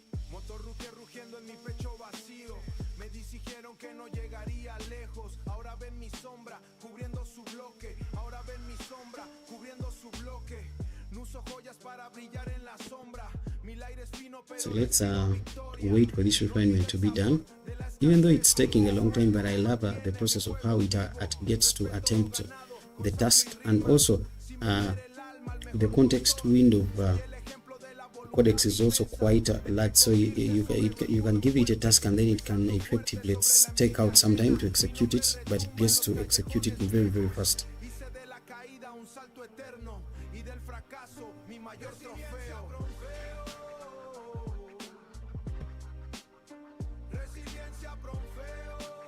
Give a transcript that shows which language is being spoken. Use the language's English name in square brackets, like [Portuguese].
[Spanish] Motor rugiendo en mi pecho vacío. Me dijeron que no llegaría lejos, ahora ven mi sombra cubriendo su bloque, ahora ven mi sombra cubriendo su bloque. No uso joyas para brillar en la sombra. Mi aire es fino, pero [English] so let's wait for this refinement to be done, even though it's taking a long time. But I love the process of how it gets to attempt the task, and also the context window of codex is also quite large, so you can give it a task and then it can effectively take out some time to execute it, but it gets to execute it very, very fast. [Spanish] hice de la caída un salto eterno y del fracaso mi mayor trofeo. Resiliencia profeo.